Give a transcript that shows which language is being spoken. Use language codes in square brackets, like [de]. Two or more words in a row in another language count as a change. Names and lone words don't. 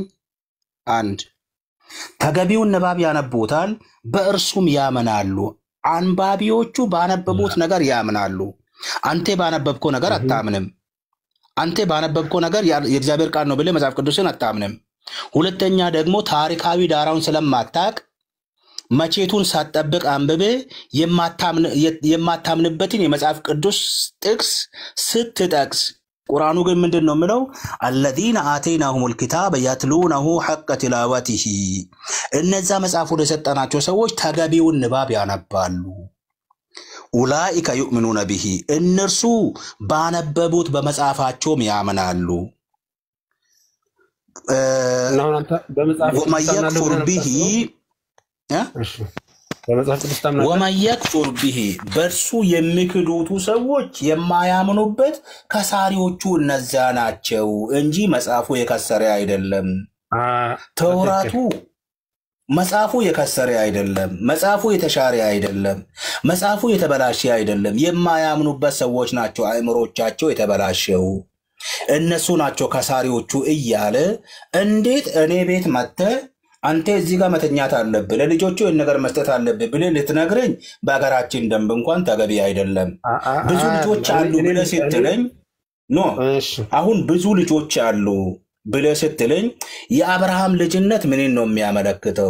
[am] አንድ ተገቢውን ንባብ ያነቡታል፣ በእርሱም ያምናሉ። አንባቢዎቹ ባነበቡት ነገር ያምናሉ። አንተ ባነበብከው ነገር አታምንም። አንተ ባነበብከው ነገር የእግዚአብሔር ቃል ነው ብለህ መጽሐፍ ቅዱስን አታምንም። ሁለተኛ ደግሞ ታሪካዊ ዳራውን ስለማታቅ መቼቱን ሳትጠብቅ አንብቤ የማታምንበትን የመጽሐፍ ቅዱስ ጥቅስ ስትጠቅስ ቁርአኑ ግን ምንድነው የሚለው? [ar] الذين آتيناهم الكتاب يتلونه حق تلاوته [am] እነዛ መጽሐፉን የሰጠናቸው ሰዎች ተገቢውን ንባብ ያነባሉ። [ar] أولئك يؤمنون به [am] እነርሱ ባነበቡት በመጽሐፋቸውም ያምናሉ። [ar] ومن يكفر به ومن يكفر به [am] በርሱ የሚክዱቱ ሰዎች የማያምኑበት ከሳሪዎቹ እነዛ ናቸው እንጂ መጽሐፉ የከሰረ አይደለም። ተውራቱ መጽሐፉ የከሰረ አይደለም፣ መጽሐፉ የተሻረ አይደለም፣ መጽሐፉ የተበላሸ አይደለም። የማያምኑበት ሰዎች ናቸው አእምሮቻቸው የተበላሸው፣ እነሱ ናቸው ከሳሪዎቹ እያለ እንዴት እኔ ቤት መጥተህ አንተ እዚህ ጋር መተኛት አለብህ ለልጆቹ ነገር መስጠት አለብህ ብለህ ልትነግረኝ በአገራችን ደንብ እንኳን ተገቢ አይደለም። ብዙ ልጆች አሉ ብለህ ስትለኝ አሁን ብዙ ልጆች አሉ ብለህ ስትለኝ የአብርሃም ልጅነት ምንን ነው የሚያመለክተው?